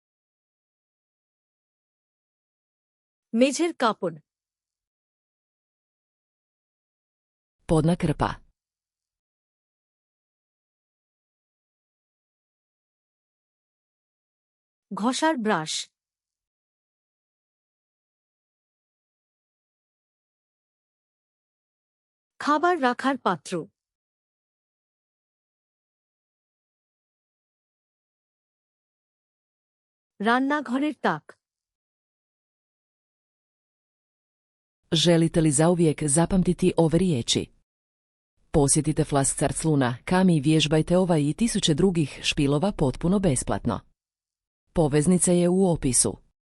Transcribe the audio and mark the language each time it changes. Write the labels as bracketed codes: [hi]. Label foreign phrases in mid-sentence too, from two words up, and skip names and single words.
[bn] মেঝের কাপড়, [hr] Podna krpa. [bn] ঘষার ব্রাশ, খাবার রাখার পাত্র, রান্নাঘরের তাক, [hr] Želite li zauvijek zapamtiti ove riječi? Posjetite Flascarsluna, Kami i vježbajte ovaj i tisuće drugih špilova potpuno besplatno. Poveznica je u opisu.